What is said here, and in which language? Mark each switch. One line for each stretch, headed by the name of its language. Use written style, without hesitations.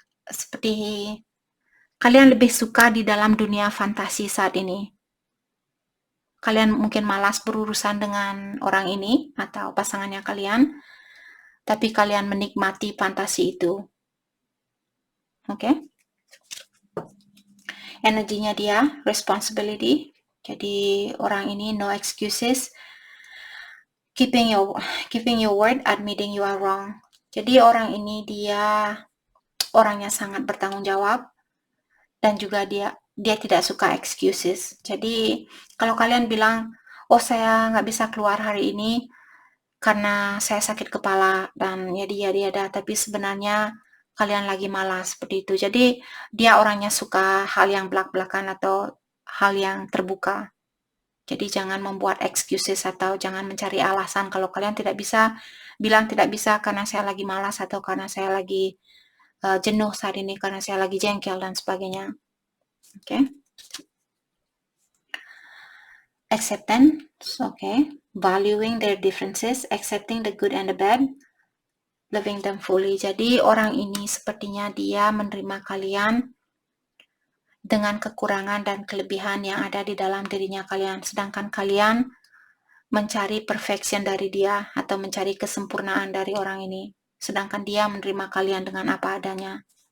Indonesian: seperti kalian lebih suka di dalam dunia fantasi saat ini. Kalian mungkin malas berurusan dengan orang ini atau pasangannya kalian, tapi kalian menikmati fantasi itu. Oke? Energinya dia, responsibility. Jadi orang ini
English: no excuses. Keeping your word, admitting you are wrong.
Indonesian: Jadi orang ini dia orangnya sangat bertanggung jawab, dan juga dia tidak suka excuses. Jadi kalau kalian bilang, oh saya nggak bisa keluar hari ini karena saya sakit kepala, dan ya dia tapi sebenarnya kalian lagi malas, seperti itu. Jadi dia orangnya suka hal yang belak-belakan atau hal yang terbuka. Jadi jangan membuat excuses atau jangan mencari alasan kalau kalian tidak bisa. Bilang tidak bisa karena saya lagi malas atau karena saya lagi jenuh saat ini, karena saya lagi jengkel dan sebagainya. Oke.
English: Acceptance, okay. Valuing their differences, accepting the good and the bad, loving them fully.
Indonesian: Jadi orang ini sepertinya dia menerima kalian dengan kekurangan dan kelebihan yang ada di dalam dirinya kalian, sedangkan kalian mencari perfection dari dia atau mencari kesempurnaan dari orang ini, sedangkan dia menerima kalian dengan apa adanya.